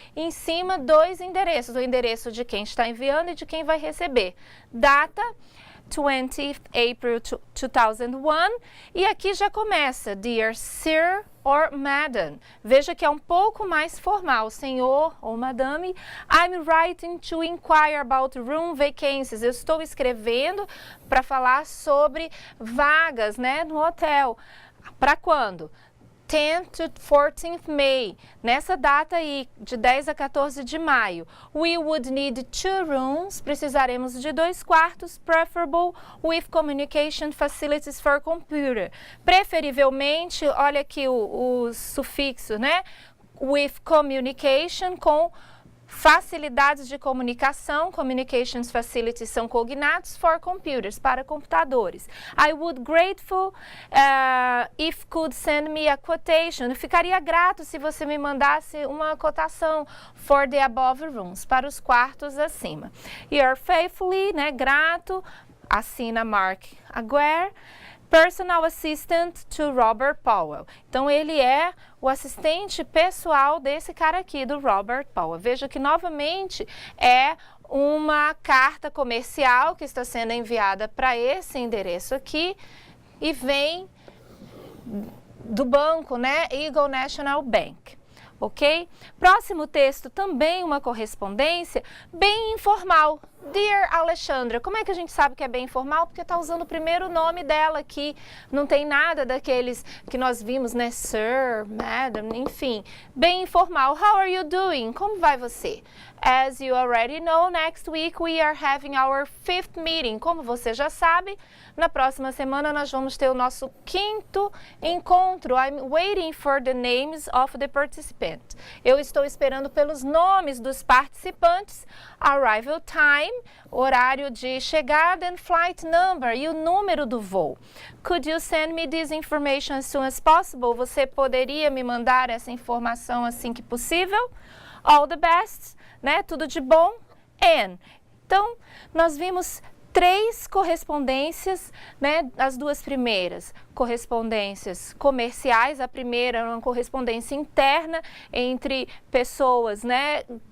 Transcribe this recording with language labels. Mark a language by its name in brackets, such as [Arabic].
[Portuguese] Em cima, 2 endereços, o endereço de quem está enviando e de quem vai receber. Data, 20th April 2001, e aqui já começa, [English] Dear Sir or Madam. [Portuguese] Veja que é um pouco mais formal, senhor ou madame. [English] I'm writing to inquire about room vacancies. [Portuguese] Eu estou escrevendo para falar sobre vagas, né, no hotel. Para quando? [English] 10th to 14th May, [Portuguese] nessa data aí, de 10 a 14 de maio. [English] We would need 2 rooms, [Portuguese] precisaremos de 2 quartos, [English] preferable with communication facilities for computer. [Portuguese] Preferivelmente, olha aqui o sufixo, né? [English] With communication, [Portuguese] com facilidades de comunicação, communications facilities são cognatos, [English] for computers, [Portuguese] para computadores. [English] I would grateful if could send me a quotation. [Portuguese] Eu ficaria grato se você me mandasse uma cotação [English] for the above rooms, [Portuguese] para os quartos acima. [English] Your faithfully, [Portuguese] né, grato, assina Mark Aguirre. [English] Personal Assistant to Robert Powell. [Portuguese] Então, ele é o assistente pessoal desse cara aqui, do Robert Powell. Veja que, novamente, é uma carta comercial que está sendo enviada para esse endereço aqui e vem do banco, né? Eagle National Bank. Ok? Próximo texto, também uma correspondência bem informal. Dear Alexandra, como é que a gente sabe que é bem informal? Porque está usando o primeiro nome dela aqui, não tem nada daqueles que nós vimos, né? Sir, Madam, enfim, bem informal. [English] How are you doing? [Portuguese] Como vai você? [English] As you already know, next week we are having our 5th meeting. [Portuguese] Como você já sabe, na próxima semana nós vamos ter o nosso 5º encontro. [English] I'm waiting for the names of the participants. [Portuguese] Eu estou esperando pelos nomes dos participantes. [English] Arrival time, [Portuguese] horário de chegada, [English] and flight number, [Portuguese] e o número do voo. [English] Could you send me this information as soon as possible? [Portuguese] Você poderia me mandar essa informação assim que possível? [English] All the best, [Portuguese] né? Tudo de bom. And. Então, nós vimos 3 correspondências, né? As 2 primeiras correspondências comerciais. A primeira é uma correspondência interna entre pessoas, né?